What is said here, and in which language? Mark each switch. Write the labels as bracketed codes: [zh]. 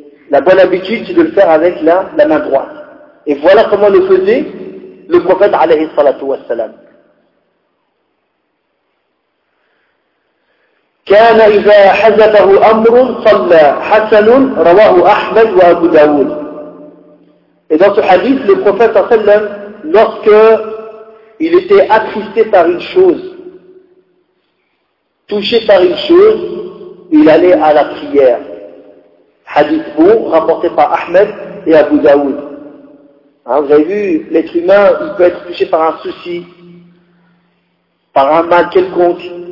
[fr] La bonne habitude, c'est de le faire avec la main droite. Et voilà comment le faisait le prophète [ar] alayhi salatu wassalam. كان إذا حزبه أمر صلى حسن رواه أحمد وأبو داود. [fr] Et dans ce hadith, le prophète sallam, lorsque il était attristé par une chose, touché par une chose, il allait à la prière. Hadith beau, rapporté par Ahmed et Abu Daoud. Hein, vous avez vu, l'être humain, il peut être touché par un souci, par un mal quelconque.